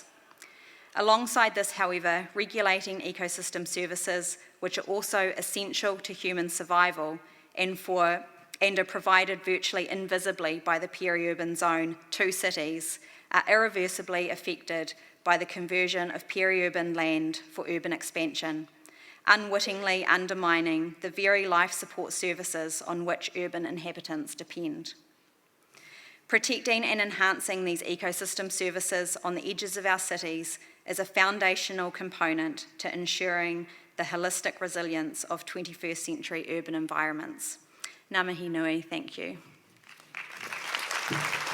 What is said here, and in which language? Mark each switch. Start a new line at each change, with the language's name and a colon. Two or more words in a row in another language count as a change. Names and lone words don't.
English: Alongside this, however, regulating ecosystem services, which are also essential to human survival and are provided virtually invisibly by the peri-urban zone to cities, are irreversibly affected by the conversion of peri-urban land for urban expansion, unwittingly undermining the very life support services on which urban inhabitants depend. Protecting and enhancing these ecosystem services on the edges of our cities is a foundational component to ensuring the holistic resilience of 21st century urban environments.
Māori: Ngā mihi nui,
English: thank you.